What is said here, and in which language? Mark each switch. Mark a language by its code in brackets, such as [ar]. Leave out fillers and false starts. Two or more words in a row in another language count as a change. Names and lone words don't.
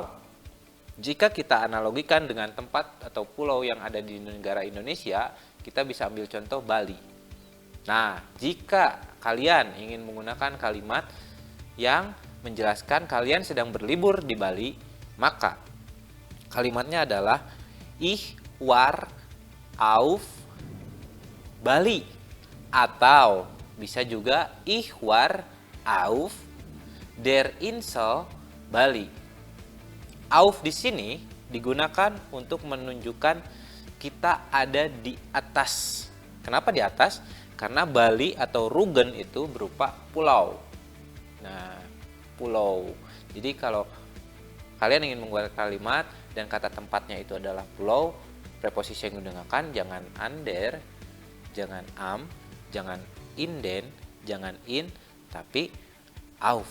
[id] Jika kita analogikan dengan tempat atau pulau yang ada di negara Indonesia, kita bisa ambil contoh Bali. Nah, jika kalian ingin menggunakan kalimat yang menjelaskan kalian sedang berlibur di Bali, maka kalimatnya adalah [de] Ich war auf Bali, [id] atau bisa juga [de] Ich war auf der Insel Bali. [id] Auf di sini digunakan untuk menunjukkan kita ada di atas. Kenapa di atas? Karena Bali atau Rügen itu berupa pulau. Nah, pulau. Jadi kalau kalian ingin membuat kalimat dan kata tempatnya itu adalah pulau, preposisi yang digunakan jangan under, jangan am, jangan inden, jangan in, tapi auf.